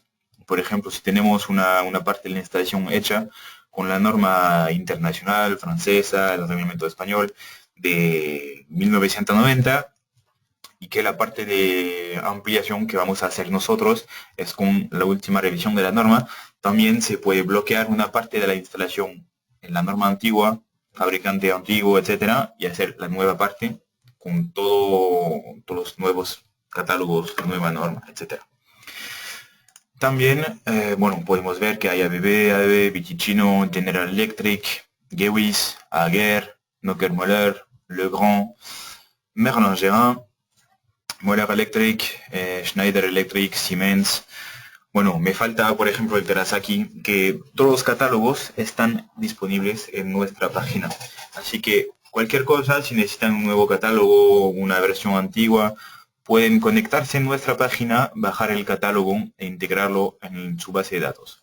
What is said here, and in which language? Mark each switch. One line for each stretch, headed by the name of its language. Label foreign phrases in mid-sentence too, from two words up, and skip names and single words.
Spanish: Por ejemplo, si tenemos una parte de la instalación hecha con la norma internacional, francesa, el reglamento español de 1990, y que la parte de ampliación que vamos a hacer nosotros es con la última revisión de la norma, también se puede bloquear una parte de la instalación en la norma antigua, fabricante antiguo, etcétera, y hacer la nueva parte con todos los nuevos catálogos, la nueva norma, etcétera. También, bueno, podemos ver que hay ABB, Viticino, General Electric, Gewis, Aguer, Nocker-Moller, Legrand, Merlin-Gerin, Moller Electric, Schneider Electric, Siemens. Bueno, me falta, por ejemplo, el Terasaki, que todos los catálogos están disponibles en nuestra página. Así que cualquier cosa, si necesitan un nuevo catálogo, una versión antigua, pueden conectarse en nuestra página, bajar el catálogo e integrarlo en su base de datos.